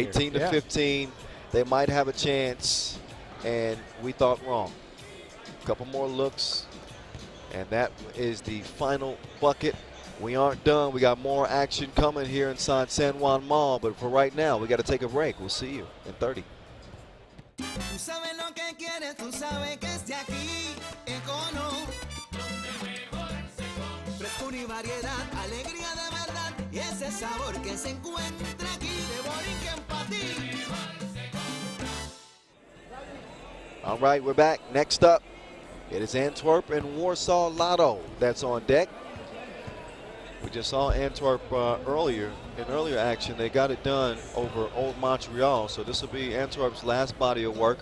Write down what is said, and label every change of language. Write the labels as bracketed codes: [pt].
[en] 18 to 15, they might have a chance, and we thought wrong. A couple more looks, and that is the final bucket. We aren't done. We got more action coming here inside San Juan Mall, but for right now, we got to take a break. We'll see you in 30. [es] Tú sabes lo que quieres, tú sabes que es de aquí, Econo. Frescura y variedad, alegría de verdad, y ese sabor que se encuentra aquí de Borinquen para ti. [en] All right, we're back. Next up, it is Antwerp and Warsaw Lotto that's on deck. We just saw Antwerp earlier action. They got it done over Old Montreal, so this will be Antwerp's last body of work.